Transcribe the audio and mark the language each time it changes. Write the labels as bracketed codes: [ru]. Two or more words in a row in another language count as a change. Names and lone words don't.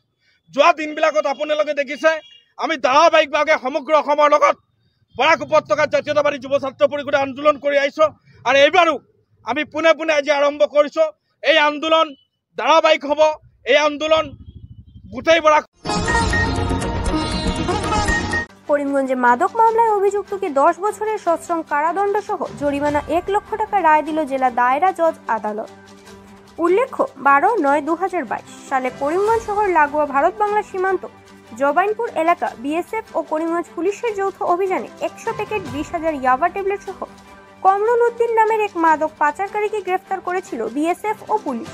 [as] যোৱা দিনবিলাকত আপোনালোকে দেখিছে আমি ধাৰাবাহিকভাৱে সমগ্ৰ অসমৰ লগত বৰাক উপত্যকাত জাতীয়তাবাদী যুৱ ছাত্ৰ পৰিষদে আন্দোলন কৰি আহিছোঁ আৰু এইবাৰো আমি পোনে পোনে আজি আৰম্ভ কৰিছোঁ। এই আন্দোলন ধাৰাবাহিক হ'ব, এই আন্দোলন গোটেই বৰাক। [bn] করিমগঞ্জে মাদক মামলায় অভিযুক্তকে 10 বছরের সশ্রম কারাদণ্ড সহ জরিমানা 1 লক্ষ টাকা রায় দিল জেলা দায়রা জজ আদালত। উল্লেখ্য 12/9/2022 সালে করিমগঞ্জ শহর লাগোয়া ভারত বাংলা সীমান্ত জবাইনপুর এলাকা বিএসএফ ও করিমগঞ্জ পুলিশের যৌথ অভিযানে 100 প্যাকেট 20,000 ইয়াবা ট্যাবলেট সহ কমরুল উদ্দিন নামের এক মাদক পাচারকারীকে গ্রেফতার করেছিল বিএসএফ ও পুলিশ।